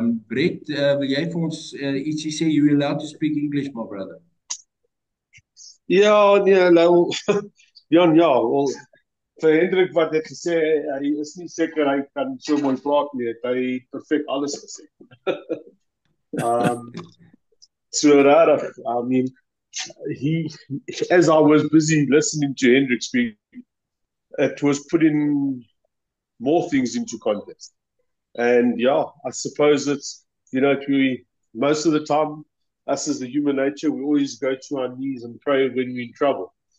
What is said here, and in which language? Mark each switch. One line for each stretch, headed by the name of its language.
Afrikaans: Brett, wil jy vir ons ietsie sê?
English: You allowed to speak English, my brother?
Afrikaans: Ja, nee, nou, Jan, ja, wel, vir Hendrik wat het gesê, hy is nie seker hy kan so mooi praat nie, het hy perfek alles gesê.
English: So rarig, I mean, as I was busy listening to Hendrik speak, it was putting more things into context. And yeah, I suppose it's, most of the time, us as the human nature, we always go to our knees and pray when we're in trouble.